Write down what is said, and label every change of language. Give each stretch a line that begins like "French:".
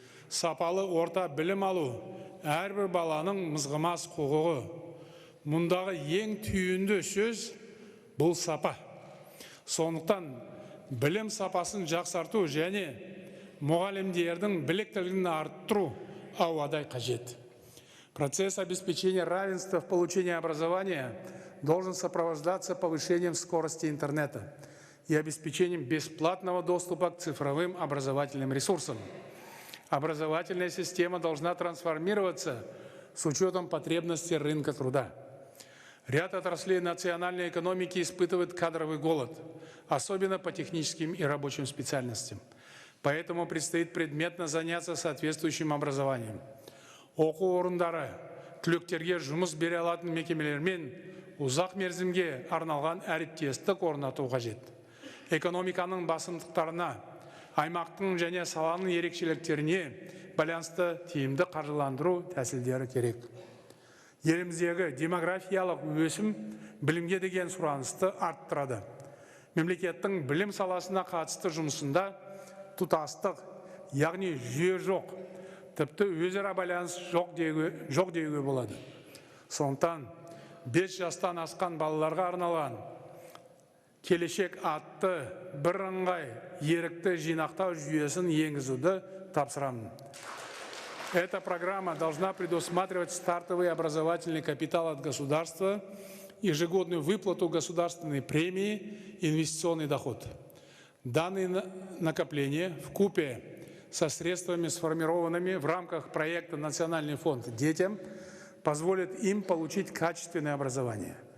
Kazakh: Сапалы орта білім алу әрбір баланың мызғымас құқығы. Мұндағы ең түйінді сөз бұл сапа. Сондықтан білім сапасын жақсарту және мұғалімдердің біліктілігін арттыру ауадай қажет.
Russian: Процесс обеспечения равенства в получении образования должен сопровождаться повышением скорости интернета и обеспечением бесплатного доступа к цифровым образовательным ресурсам. Образовательная система должна трансформироваться с учетом потребностей рынка труда. Ряд отраслей национальной экономики испытывает кадровый голод, особенно по техническим и рабочим специальностям. Поэтому предстоит предметно заняться соответствующим образованием.
Kazakh: Оқу орындары түлектерге жұмыс бере алатын мекемелермен ұзақ мерзімге арналған әріптестік орнату қажет. Экономиканың басымдықтарына, аймақтың және саланың ерекшеліктеріне байланысты тиімді қаржыландыру тәсілдері керек. Еліміздегі демографиялық өсім білімге деген сұранысты арттырады. Мемлекеттің білім саласына қатысты жұмысында тұтастық, яғни жүйе жоқ, тіпті өзара байланыс жоқ деуге болады. Сондықтан 5 жастан асқан балаларға арналған келешек атты бірыңғай ерікті жинақтау жүйесін енгізуді тапсырамын.
Russian: Эта программа должна предусматривать стартовый образовательный капитал от государства, ежегодную выплату государственной премии и инвестиционный доход. Данные накопления вкупе со средствами, сформированными в рамках проекта «Национальный фонд детям», позволят им получить качественное образование.